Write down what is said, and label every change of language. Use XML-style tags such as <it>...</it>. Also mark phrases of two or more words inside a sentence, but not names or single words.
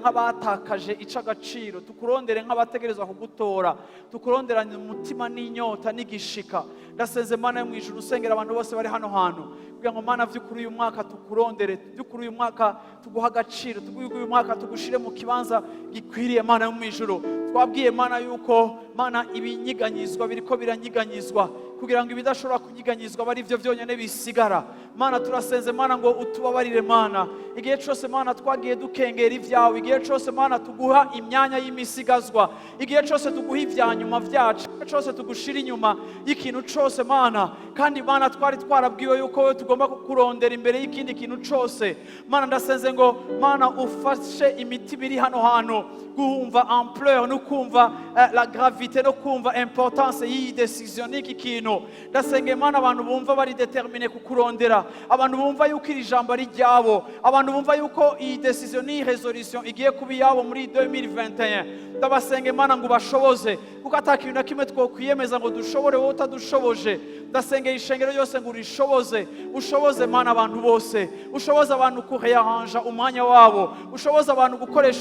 <rn>nk'abatakaje icagaciro tukurondere nk'abategerezwa kugutora tukuronderanye umutima n'inyota n'igishika ndasenze Mana yo mwijuru usengera abantu bose bari hano hantu kugira ngo Mana vy'ukuri uyu mwaka tukurondere vy'ukuri uyu mwaka tuguha agaciro uyu mwaka tugushire mu kibanza gikwiriye Mana yo mwijuru twabwiye Mana yuko Mana ibinyiganyizwa biriko biranyiganyizwa kugira ngo ibidashobora kunyiganyizwa bari byo byonyene bisigara Mana turasenze Mana ngo utubabarire Mana igihe cyose Mana twagiye dukengera ivyawe igihe cyose Mana tuguha imyanya y'imisigazwa igihe cyose tuguha ivyanyuma vyacu cyose tugushira inyuma y'ikintu cyose Mana kandi Mana twari twarabwiwe yuko wewe tugomba kukurondera imbere y'ikindi kintu cyose Mana ndasenze ngo Mana ufashe imitima iri hano hantu guhumva ampleur no kumva</rn> <fr>la gravité</fr> <rn>no kumva importance y'iyi decision n'iki kintu ndasenge Mana abantu bumva bari determine kukurondera abantu bumva yuko iri jambo ari ryabo abantu bumva yuko iyi decision ni resolution igiye kubi yabo muri 2021 ndabasenge Mana ngo bashoboze kuko atakintu na kimwe twokwiyemeza ngo dushobore wowe utadushoboje ndasenge ishengero yose ngo ushoboze Mana abantu bose ushoboze abantu kurearrange umwanya wabo ushoboze abantu gukoresha</rn>